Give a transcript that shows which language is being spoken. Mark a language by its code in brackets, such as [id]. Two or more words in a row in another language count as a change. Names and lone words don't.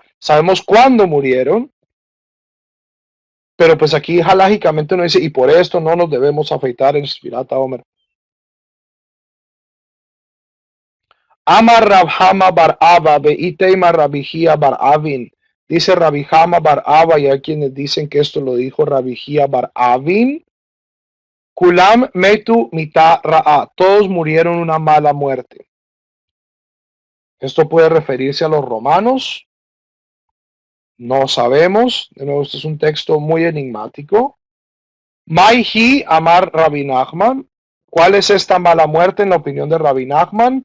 [es] Sabemos cuándo murieron, pero pues aquí halágicamente no dice, y por esto no nos debemos afeitar el Sfirat Omer. [arc] אמר רבי חמא בר אבא, ואיתימא רבי חייא בר אבין. [es] Dice Rabihama bar Abba, y hay quienes dicen que esto lo dijo Rabijía bar Avin. [he] כולם מתו מיתה רעה. [es] Todos murieron una mala muerte. Esto puede referirse a los romanos. No sabemos. De nuevo, este es un texto muy enigmático. [arc] מאי היא אמר רבי נחמן. [es] ¿Cuál es esta mala muerte en la opinión de Rabbi Nachman?